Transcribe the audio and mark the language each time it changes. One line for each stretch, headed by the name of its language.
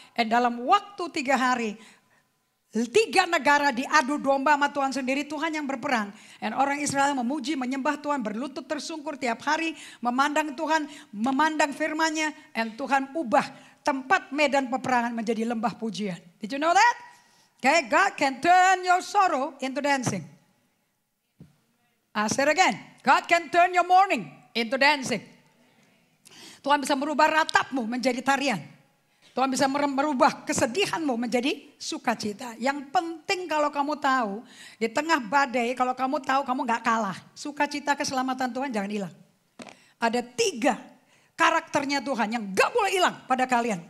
Indonesian: Dan dalam waktu 3 hari. 3 negara diadu domba sama Tuhan sendiri. Tuhan yang berperang. Dan orang Israel memuji, menyembah Tuhan. Berlutut tersungkur tiap hari. Memandang Tuhan. Memandang firman-Nya. Dan Tuhan ubah tempat medan peperangan menjadi lembah pujian.
English: Did you know that? Okay, God can turn your sorrow into dancing. I said again. God can turn your mourning into dancing.
Indonesian: Tuhan bisa merubah ratapmu menjadi tarian. Tuhan bisa merubah kesedihanmu menjadi sukacita. Yang penting kalau kamu tahu, di tengah badai kalau kamu tahu kamu gak kalah. Sukacita keselamatan Tuhan jangan hilang. Ada 3 karakternya Tuhan yang gak boleh hilang pada kalian.